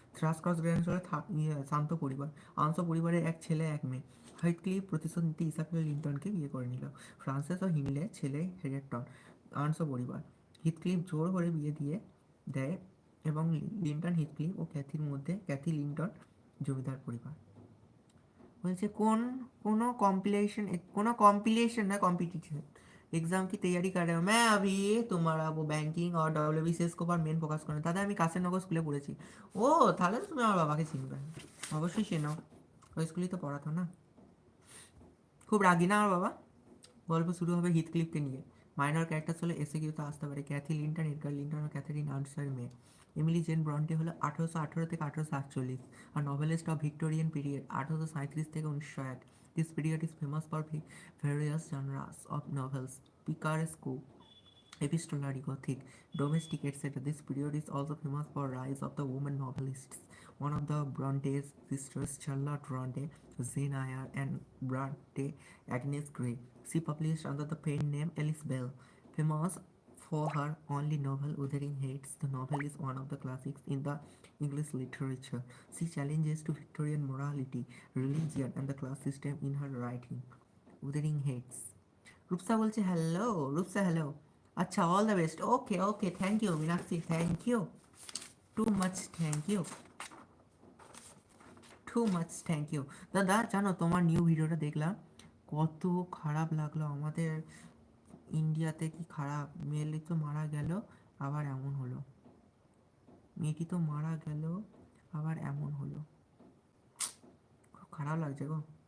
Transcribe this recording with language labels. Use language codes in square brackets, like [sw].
[bn] থ্রাসকস grand হলো শান্ত পরিবার। আনসা পরিবারের এক ছেলে এক মেয়ে। হাইটক্লিফ প্রতিশোধ নিতে ইসাবেল লিন্টনকে বিয়ে করে নিল। ফ্রান্সিস ও হিনলে ছেলে হেরেটন। আর্নস পরিবার। হিথক্লিফ জোর করে বিয়ে দিয়ে দেয় এবং লিন্টন হিথক্লিফ ও ক্যাথির মধ্যে ক্যাথি লিন্টন। জমিদার পরিবার। [hi] বলছে कोनो कॉम्पिलेशन ना कॉम्पिटिशन एग्जाम की तैयारी कर रहे हो? मैं अभी तुम्हारा वो बैंकिंग और डब्लिউবিসিএস के ऊपर मेन फोकस करूँ। [bn] দাদা আমি কাশীনগর স্কুলে পড়েছি। ও তাহলে তো তুমি আমার বাবাকে চিনবে, অবশ্যই চেনো, ওই স্কুলেই তো পড়াতো না। খুব রাগি না আমার বাবা? গল্প শুরু হবে হিথক্লিফকে নিয়ে। মাইনর ক্যারেক্টার হলো এসে কিউতে আসতে পারে। ক্যাথি লিন্টন, এডগার লিন্টন ও ক্যাথারিন আর্নস্টের মেয়ে। এমিলি জেন ব্রন্টে হলো 1818 থেকে 1848 আর নভেলিস্ট অফ ভিক্টোরিয়ান পিরিয়ড 1837 থেকে 1901। [en] This period is famous for various genres of novels, picaresque, epistolary, Gothic, domestic, etc. This period is also famous for rise of the women novelists. One of the Brontes sisters, Charlotte Bronte, Jane Eyre, and Bronte Agnes Grey. She published under the pen name Alice Bell. Famous for her only novel Wuthering Heights, the novel is one of the classics in the English literature. She challenges to Victorian morality, religion, and the class system in her writing. Wuthering Heights. [bn] Rupsa বলছে hello. Rupsa hello. আচ্ছা, all the best. [en] Okay okay, thank you Meenakshi, thank you, too much thank you, too much thank you. [bn] দাদা জানো তোমার new ভিডিওটা দেখলাম, কত খারাপ লাগলো। আমাদের ইন্ডিয়াতে কি খারাপ, মেয়েলি তো মারা গেল আবার এমন হলো, মেয়েটি তো মারা গেল আবার এমন হলো, খুব খারাপ লাগছে গো।